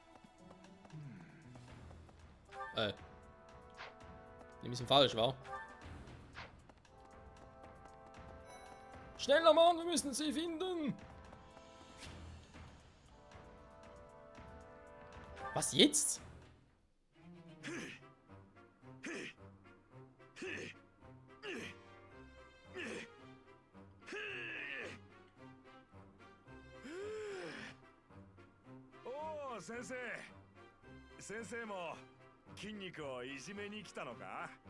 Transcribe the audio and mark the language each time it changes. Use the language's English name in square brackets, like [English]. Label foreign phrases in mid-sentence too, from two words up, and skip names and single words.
[German] Die müssen falsch, wa? Schneller, Mann, wir müssen sie finden! Was jetzt? [Japanese] Oh, 先生。先生も筋肉をいじめに来たのか